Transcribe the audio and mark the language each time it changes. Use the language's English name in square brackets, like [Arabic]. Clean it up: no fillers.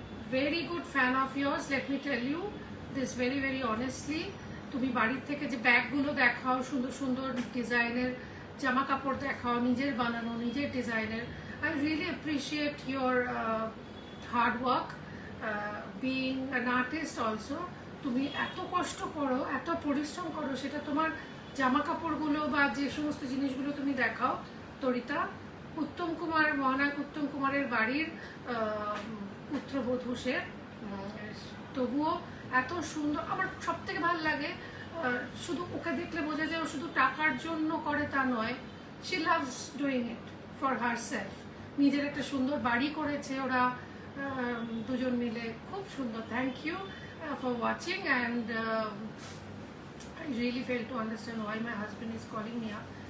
[English] very good fan of yours, let me tell you this very very honestly. [Bangla] তুমি বাড়ির থেকে যে ব্যাগগুলো দেখাও, সুন্দর সুন্দর ডিজাইনের জামা কাপড় দেখাও, নিজের বানানো, নিজের ডিজাইনের, [English] I really appreciate your hard work, being an artist also. [Bangla] তুমি এত কষ্ট করো, এত পরিশ্রম করো, সেটা তোমার জামা কাপড়গুলো বা যে সমস্ত জিনিসগুলো তুমি দেখাও। তরিতা, উত্তম কুমার, মহানায়ক উত্তম কুমারের বাড়ির পুত্রবধূ সে, তবুও এত সুন্দর। আমার সব থেকে ভালো লাগে, শুধু ওকে দেখলে বোঝা যায় ও শুধু টাকার জন্য করে তা নয়, [English] She loves doing it for herself. [Bangla] নিজের একটা সুন্দর বাড়ি করেছে ওরা দুজন মিলে, খুব সুন্দর। [English] Thank you for watching, and I really fail to understand why my husband is calling me up.